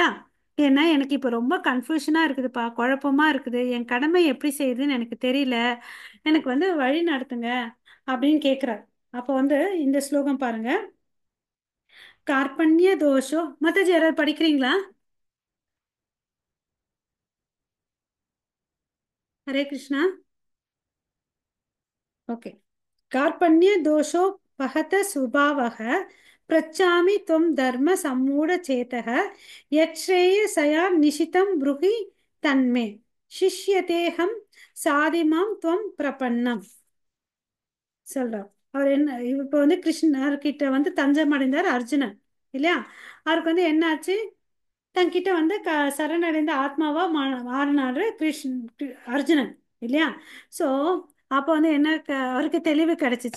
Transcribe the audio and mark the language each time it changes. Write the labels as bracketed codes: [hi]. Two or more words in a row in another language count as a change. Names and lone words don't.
[ta] ஏன்னா எனக்கு இப்ப ரொம்ப கன்ஃபியூஷனா இருக்குதுப்பா, குழப்பமா இருக்குது, என் கடமை எப்படி செய்யுதுன்னு எனக்கு தெரியல, எனக்கு வந்து வழி நடத்துங்க அப்படின்னு கேக்குறார். அப்போ வந்து இந்த ஸ்லோகம் பாருங்க. [sa] कार्पण्य दोषो [ta] மத்த யாராவது படிக்கிறீங்களா? ஹரே கிருஷ்ணா. ஓகே. [sa] कार्पण्य दोषो पहत स्वभावः पृच्छामि त्वं धर्म सम्मूढ़ चेतः यच्छ्रेयसया निशितं ब्रूहि तन्मे शिष्यतेऽहं साधिमां त्वं प्रपन्नम् சொல்றார். [ta] அவர் என்ன இப்போ வந்து கிருஷ்ணர் கிட்ட வந்து தஞ்சம் அடைந்தார் அர்ஜுனன் இல்லையா? அவருக்கு வந்து என்ன ஆச்சு? தன்கிட்ட வந்து சரணடைந்த ஆத்மாவா மாறினாரு அர்ஜுனன் இல்லையா? சோ அப்போ வந்து என்ன அவருக்கு தெளிவு கிடைச்சிச்சு.